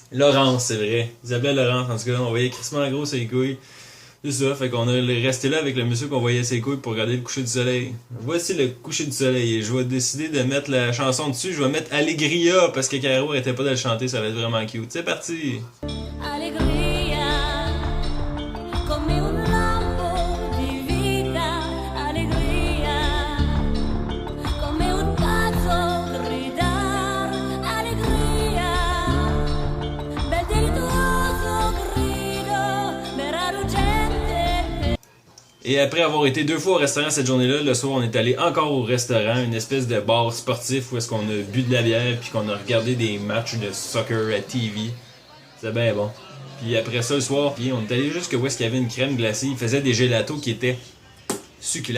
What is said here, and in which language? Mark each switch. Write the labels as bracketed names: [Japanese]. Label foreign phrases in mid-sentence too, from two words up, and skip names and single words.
[French] Laurence, c'est vrai. Ils appelaient Laurence, en tout cas, on voyait crissement gros ses couilles. C'est ça, fait qu'on est resté là avec le monsieur qu'on voyait ses couilles pour regarder le coucher du soleil. Voici le coucher du soleil et je vais décider de mettre la chanson dessus. Je vais mettre Allegria parce que Caro arrêtait pas de le chanter, ça va être vraiment cute. C'est parti! [Italian] Allegria, come un lampo di vita, allegria, come un pazzo gridar, allegria, bel delittuoso grido, vera ruggente. [French] Et après avoir été 2 fois au restaurant cette journée-là, le soir on est allé encore au restaurant, une espèce de bar sportif où est-ce qu'on a bu de la bière puis qu'on a regardé des matchs de soccer à TV. C'était bien bon. Puis après ça le soir, puis on est allé jusqu'à où est-ce qu'il y avait une crème glacée, il faisait des gelatos qui étaient succulents.